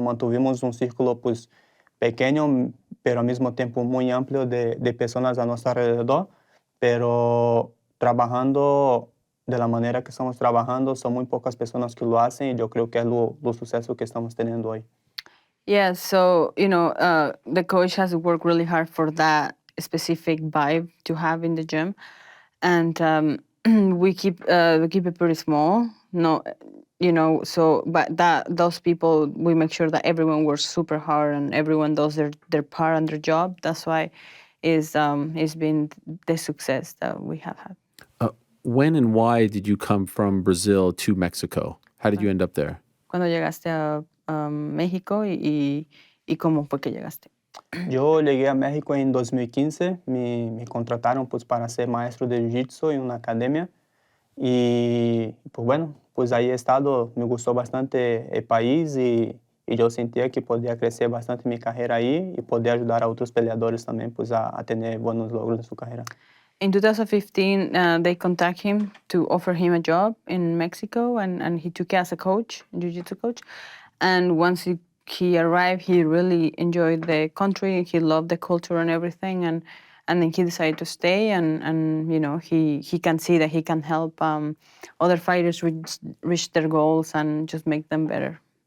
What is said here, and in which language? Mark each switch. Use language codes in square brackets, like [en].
[es] Mantuvimos un círculo pues pequeño, pero al mismo tiempo muy amplio de personas a nuestro alrededor, pero trabajando de la manera que estamos trabajando, son muy pocas personas que lo hacen y yo creo que es lo suceso que estamos teniendo hoy. [en] Yeah, so, the coach has worked really hard for that specific vibe to have in the gym. And we keep it pretty small. No, but those people, we make sure that everyone works super hard and everyone does their part and their job. That's why, is been the success that we have had. When and why did you come from Brazil to Mexico? How did you end up there? [es] Cuando llegaste a México y cómo fue que llegaste. Yo llegué a México en 2015, me contrataron pues para ser maestro de Jiu-Jitsu en una academia y pues bueno, pues ahí he estado, me gustó bastante el país y yo sentía que podía crecer bastante mi carrera ahí y poder ayudar a otros peleadores también pues a tener buenos logros en su carrera. [en] In 2015, they contact him to offer him a job in Mexico, and he took it as a coach, jiu-jitsu coach. And once he arrived, he really enjoyed the country. He loved the culture and everything, and then he decided to stay. And you know, he can see that he can help other fighters reach their goals and just make them better.